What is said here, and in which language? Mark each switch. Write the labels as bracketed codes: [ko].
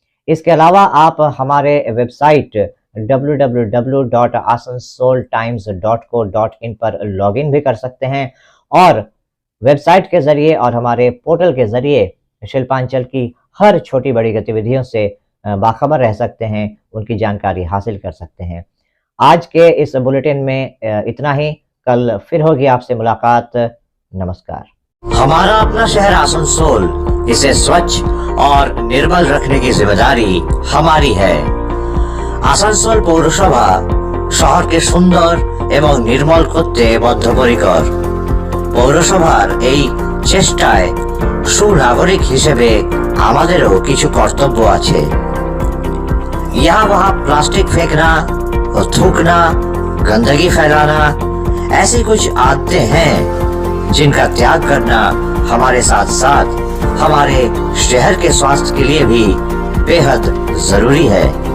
[hi] इसके अलावा आप हमारे वेबसाइट www.asansoltimes.co.in पर लॉगिन भी कर सकते हैं और वेबसाइट के ज़रिए और हमारे पोर्टल के ज़रिए शिल्पांचल की हर छोटी बड़ी गतिविधियों से बाखबर रह सकते हैं, उनकी जानकारी हासिल कर सकते हैं। आज के इस बुलेटिन में इतना ही। कल फिर होगी आपसे मुलाकात। नमस्कार। हमारा अपना शहर आसनसोल, इसे स्वच्छ और निर्मल रखने की जिम्मेदारी हमारी है। [bn] আসানসোল পৌরসভা শহরকে সুন্দর এবং নির্মল করতে বদ্ধপরিকর। পৌরসভার এই চেষ্টায় সুনাগরিক হিসেবে আমাদেরও কিছু কর্তব্য আছে। [hi] यहाँ वहाँ प्लास्टिक फेंकना, थूकना, गंदगी फैलाना, ऐसी कुछ आदतें हैं जिनका त्याग करना हमारे साथ साथ हमारे शहर के स्वास्थ्य के लिए भी बेहद जरूरी है।